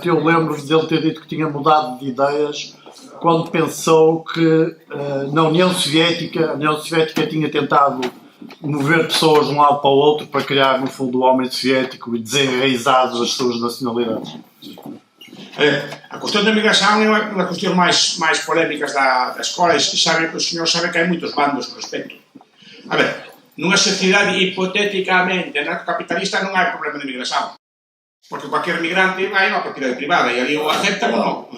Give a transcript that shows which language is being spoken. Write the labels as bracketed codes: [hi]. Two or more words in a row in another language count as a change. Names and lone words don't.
[pt] Eu lembro dele ter dito que tinha mudado de ideias quando pensou que a União Soviética tinha tentado mover pessoas de um lado para o outro para criar, no fundo, o homem soviético e desenraizado as suas nacionalidades. [gl] A cuestión da migración é unha das cuestións máis polémicas da escola, e o señor sabe que hai moitos bandos ao respecto. A ver, nunha sociedade hipotéticamente anarcocapitalista non hai problema de migración, porque cualquier migrante vai a unha propiedade privada e ali o aceptan ou non.